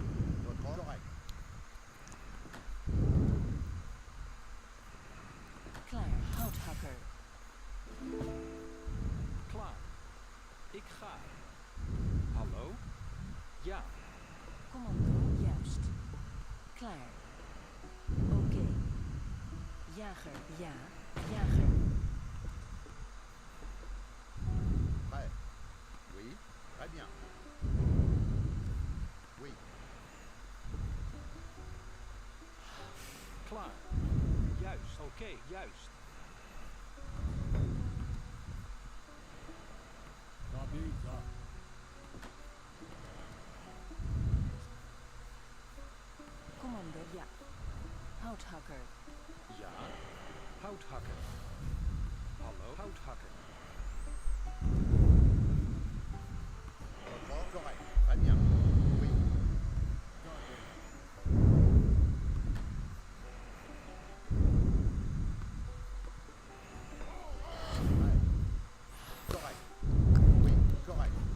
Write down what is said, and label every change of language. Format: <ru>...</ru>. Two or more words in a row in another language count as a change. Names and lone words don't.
<fr>Votre ordre, correct.</fr> <nl>Klaar. Houthakker. Klaar. Ik ga. Hallo? Ja. Commando, juist. Klaar. Oké. Jager, ja. Jager.</nl> <fr>Prêt, oui, très bien. Oui,</fr> <nl>Klaar. Juist. Oké, juist. Tabitha. Commando, ja. Houthakker. Ja. Houthakker. Hallo? Houthakker.</nl> <fr>votre ordre, correct, très bien. Oui, correct, oui, correct.</fr>